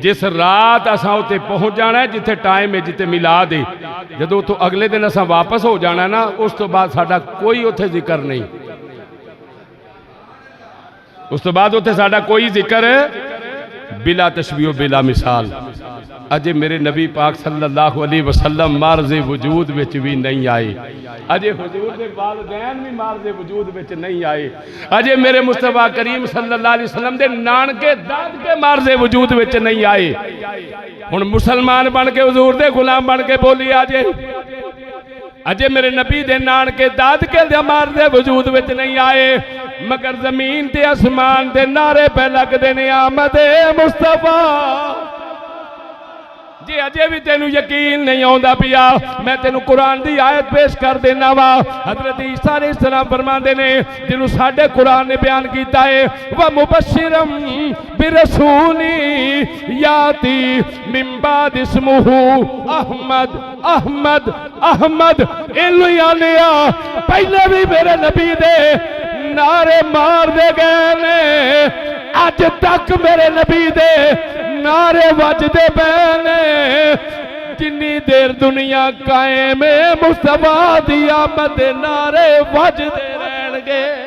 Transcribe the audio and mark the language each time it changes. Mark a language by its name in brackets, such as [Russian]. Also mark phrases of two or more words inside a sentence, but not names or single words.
[Punjabi] ਜਿਸ ਰਾਤ ਅਸਾਂ ਉੱਤੇ ਪਹੁੰਚ ਜਾਣਾ ਹੈ ਜਿੱਥੇ ਟਾਇਮ ਹੈ, ਜਿੱਥੇ ਮਿਲਾਦ ਹੈ, ਜਦੋਂ ਤੋ ਅਗਲੇ ਦਿਨ ਅਸਾਂ ਵਾਪਸ ਹੋ ਜਾਣਾ ਨਾ, ਉਸ ਤੋ ਬਾਅਦ ਸਾਡਾ ਕੋਈ ਉੱਥੇ ਜ਼ਿਕਰ ਨਹੀਂ, ਉਸ ਤੋ ਬਾਅਦ ਉੱਥੇ ਸਾਡਾ ਕੋਈ ਜ਼ਿਕਰ [Arabic] بلا تشبيه بلا مثال. [Punjabi] ਅਜੇ ਮੇਰੇ ਨਬੀ ਪਾਕ [Arabic] صلى الله عليه وسلم [Punjabi] ਮਾਰਜ਼ੇ ਵਜੂਦ ਵਿਚ ਭੀ ਨਹੀਂ ਆਏ, ਅਜੇ ਹੁਜ਼ੂਰ ਦੇ ਵਾਲਿਦੈਨ ਭੀ ਮਾਰਜ਼ੇ ਵਜੂਦ ਵਿਚ ਨਹੀਂ ਆਏ, ਅਜੇ ਮੇਰੇ ਮੁਸਤਫ਼ਾ ਕਰੀਮ [Arabic] صلى الله عليه وسلم [Punjabi] ਦੇ ਨਾਨਕੇ ਦਾਦਕੇ ਮਾਰਜ਼ੇ ਵਜੂਦ ਵਿਚ ਨਹੀਂ ਆਏ। ਹੁਣ ਮੁਸਲਮਾਨ ਬਣ ਕੇ ਹੁਜ਼ੂਰ ਦੇ ਗ਼ੁਲਾਮ ਬਣ ਕੇ ਬੋਲੀ ਅਜੇ ਅਜੇ ਮੇਰੇ ਨਬੀ ਦੇ ਨਾਨਕੇ ਦਾਦਕੇ ਦੇ ਮਾਰਜ਼ੇ ਵਜੂਦ ਵਿਚ ਨਹੀਂ ਆਏ, ਮਗਰ ਜ਼ਮੀਨ ਤੇ ਆਸਮਾਨ ਦੇ ਨਾਰੇ ਪੇ ਲਗਦੇ ਨੇ ਆਮਦੇ ਮੁਸਤਫ਼ਾ। ਜੇ ਅਜੇ ਭੀ ਤੈਨੂ ਯਕੀਨ ਨਹੀਂ ਆਉਂਦਾ ਪਿਆ, ਮੈਂ ਤੈਨੂ ਕੁਰਾਨ ਦੀ ਆਇਤ ਪੇਸ਼ ਕਰ ਦੇਣਾ ਵਾ। ਹਜ਼ਰਤ ਈਸਾ ਅਲੈਹਿੱਸਲਾਮ ਫ਼ਰਮਾਂਦੇ ਨੇ, ਜਿੰਨੂ ਸਾਡੇ ਕੁਰਾਨ ਨੇ ਬਯਾਨ ਕੀਤਾ ਹੈ, [Arabic] ومبشرا برسول يأتي من بعدي اسمه أحمد أحمد أحمد. [Punjabi] ਇੱਲੂ ਆਲਿਆ ਪਹਿਲੇ ਭੀ ਮੇਰੇ ਨਬੀ ਦੇ ਨਾਰੇ ਮਾਰ ਦੇ ਗਏ ਨੇ, ਅੱਜ ਤਕ ਮੇਰੇ ਨਬੀ ਦੇ ਨਾਰੇ ਵੱਜਦੇ ਪੈਣੇ, ਜਿੰਨੀ ਦੇਰ ਦੁਨੀਆ ਕਾਇਮ ਹੈ ਮੁਸਤਫ਼ਾ ਦੀ ਆਮਦ ਦੇ ਨਾਰੇ ਵੱਜਦੇ ਰਹਿਣਗੇ।